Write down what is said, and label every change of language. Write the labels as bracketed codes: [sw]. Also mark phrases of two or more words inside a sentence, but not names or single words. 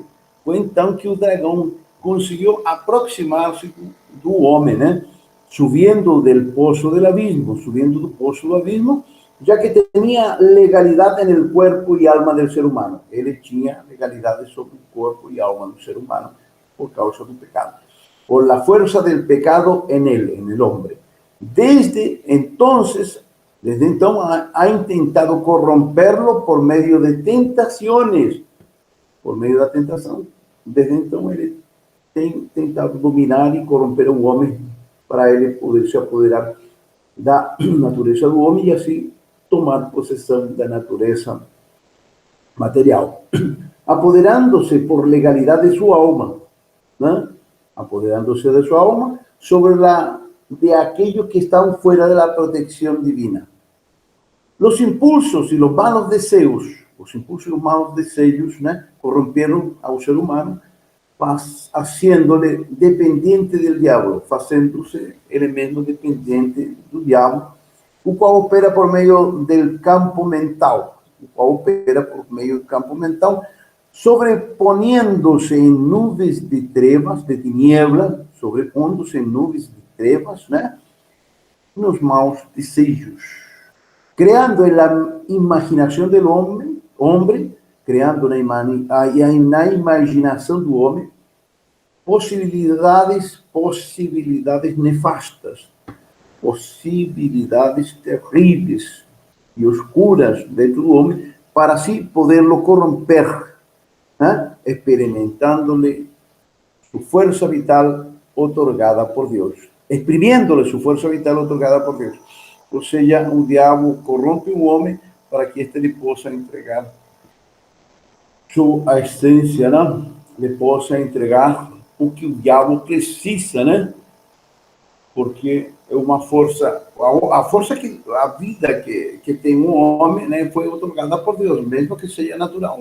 [pt] Foi então que o dragão conseguiu aproximar-se do homem, né? Subindo do poço do abismo, já que tinha legalidade no corpo e alma do ser humano. Ele tinha legalidade sobre o corpo e alma do ser humano por causa do pecado. [es] Por la fuerza del pecado en él, en el hombre. Desde entonces ha intentado corromperlo por medio de tentaciones. [pt] Por medio da tentação. Desde então ele tem tentado dominar e corromper o homem para ele poder se apoderar da natureza do homem e assim tomar possessão da natureza material, apoderando-se por legalidade de sua alma, né? Apoderando-se de sua alma [es] sobre de aquellos que están fuera de la protección divina. Los impulsos y los malos deseos, ¿no? Corrompieron al ser humano, haciéndole dependiente del diablo, haciéndose [pt] ele mesmo dependiente do diabo, o qual opera por meio [es] del campo mental, sobreponiéndose en nubes de trevas, de tinieblas, [pt] sobrepondo-se em nuvens de trevas, né? Nos maus desejos, creando na imaginação do homem, creando na imaginação do homem possibilidades nefastas, possibilidades terríveis e oscuras dentro do homem, para assim poderlo corromper, né? Experimentando-lhe sua força vital otorgada por Deus. [es] exprimiéndole su fuerza vital otorgada por Dios. [pt] Ou seja, o diabo corrompe o homem para que este lhe possa entregar sua essência, né? Lhe possa entregar o que o diabo precisa, né? Porque é uma força, a força que a vida que tem um homem, né, foi otorgada por Deus, mesmo que seja natural.